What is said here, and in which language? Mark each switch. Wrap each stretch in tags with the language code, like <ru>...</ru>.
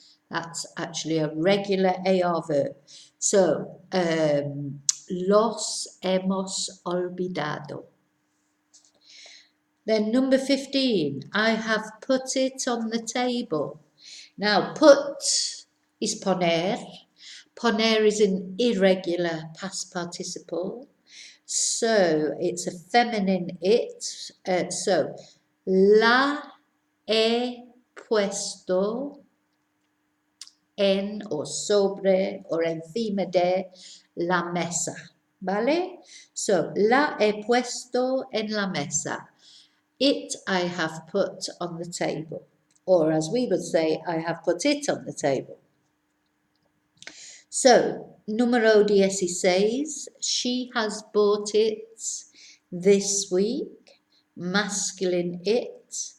<en>That's actually a regular AR verb. So</en> <es>los hemos olvidado.</es> <en>Then number 15, I have put it on the table. Now put is poner. Poner is an irregular past participle. So it's a feminine it.</en> <es>So la he puesto en o sobre o encima de la mesa. ¿Vale? So la he puesto en la mesa.</es> <en>It I have put on the table. Or as we would say, I have put it on the table. So, número 16, she has bought it this week, masculine it.</en>